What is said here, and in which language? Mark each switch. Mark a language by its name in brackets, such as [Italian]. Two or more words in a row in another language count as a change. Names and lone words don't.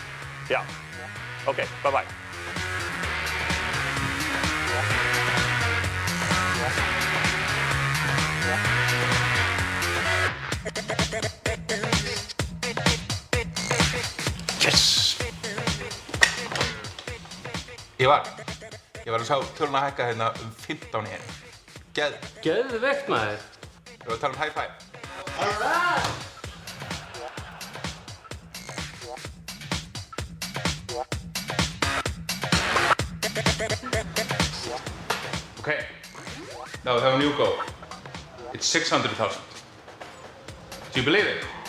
[English] Yeah. Okay. Bye-bye. Yes! [Icelandic] Ívar, ég var að sjá töluna hækka hérna 15 í einu. Geðveikt maður. Við varum að tala [English] high five. Okay, now we have a new goal. It's 600,000. Do you believe it?